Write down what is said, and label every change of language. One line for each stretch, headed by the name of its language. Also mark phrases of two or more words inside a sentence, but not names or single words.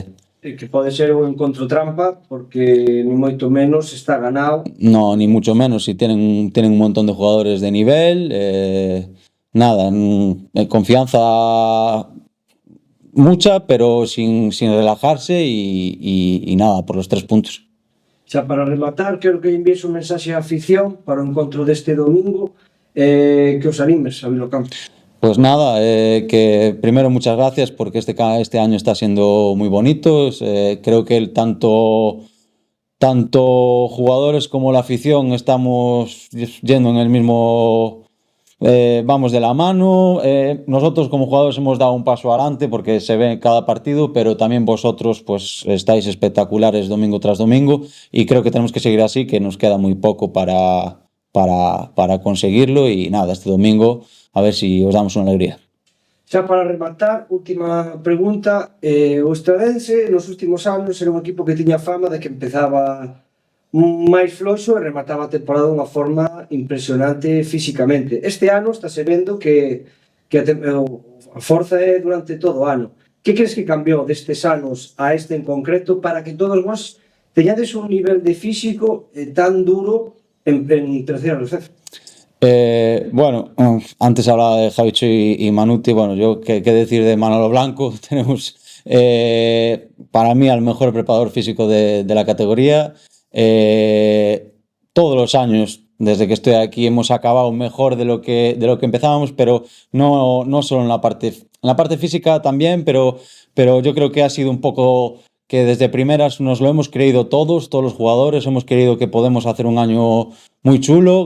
Galician: Que pode ser un encontro trampa, porque ni moito menos está ganado.
Spanish: No, ni mucho menos, si tienen un montón de jugadores de nivel, nada, confianza mucha, pero sin relajarse y nada, por los 3 puntos.
Galician: Xa para rematar, quero que envíes un mensaxe á afición para o encontro deste domingo, que os animes a vir ao campo.
Spanish: Pues nada, que primero muchas gracias porque este año está siendo muy bonito. Creo que tanto jugadores como la afición estamos yendo en el mismo, vamos de la mano. Nosotros como jugadores hemos dado un paso adelante porque se ve en cada partido, pero también vosotros pues estáis espectaculares domingo tras domingo y creo que tenemos que seguir así, que nos queda muy poco para conseguirlo y nada, este domingo a ver si os damos una alegría.
Galician: Xa para rematar, última pregunta, o Estradense nos últimos anos era un equipo que tiña fama de que empezaba máis floxo e remataba a temporada dunha forma impresionante físicamente. Este ano estáse vendo que a forza é durante todo o ano. Que crees que cambiou destes anos a este en concreto para que todos vos teñades un nivel de físico tan duro en terceira receso?
Spanish: Bueno, antes hablaba de Javicho y Manuti. Bueno, yo qué decir de Manolo Blanco. Tenemos para mí al mejor preparador físico de la categoría. Todos los años desde que estoy aquí hemos acabado mejor de lo que empezábamos, pero no solo en la parte física también, pero yo creo que ha sido un poco que desde primeras nos lo hemos creído todos los jugadores, hemos creído que podemos hacer un año muy chulo.